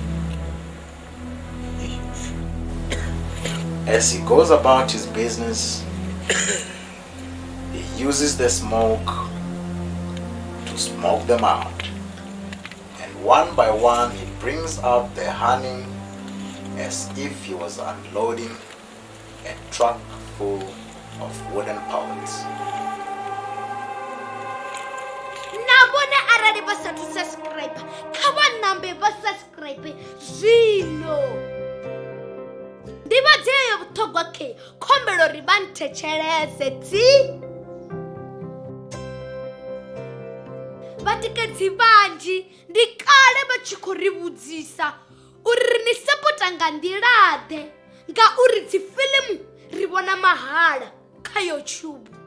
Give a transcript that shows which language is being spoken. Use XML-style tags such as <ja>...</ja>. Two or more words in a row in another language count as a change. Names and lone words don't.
<en>As he goes about his business, he uses the smoke to smoke them out, and one by one he brings out the honey as if he was unloading a truck full of wooden pallets.</en> <ve>Nabona arali basathu subscribe khawa nambe ba subscribe zwino ndivadzeyo vhuṱhogwa khe khombelo ri vha nthetshelese dzi vhatikedzi vhanzhi ndi kale vha tshi khou ri vhudzisa uri ni sapota nga nḓilaḓe ngauri dzifilimu ri vhona mahala kha YouTube.</ve>